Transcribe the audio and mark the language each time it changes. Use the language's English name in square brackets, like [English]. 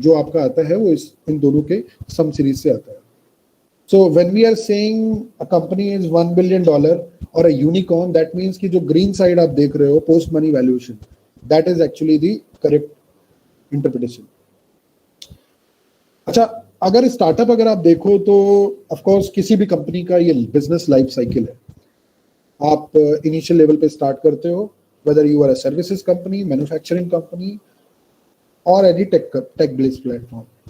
[Hindi] जो आपका आता है वो इन दोनों के sum series से आता है. [English] So when we are saying a company is $1 billion or a unicorn, that means [Hindi] कि जो green side आप देख रहे हो [English] post money valuation, that is actually the correct interpretation. [Hindi] अच्छा, अगर स्टार्टअप अगर आप देखो तो ऑफ कोर्स किसी भी कंपनी का ये बिजनेस लाइफ साइकिल है. आप इनिशियल लेवल पे स्टार्ट करते हो, [English] whether you are a services company, manufacturing company, or any tech-based platform.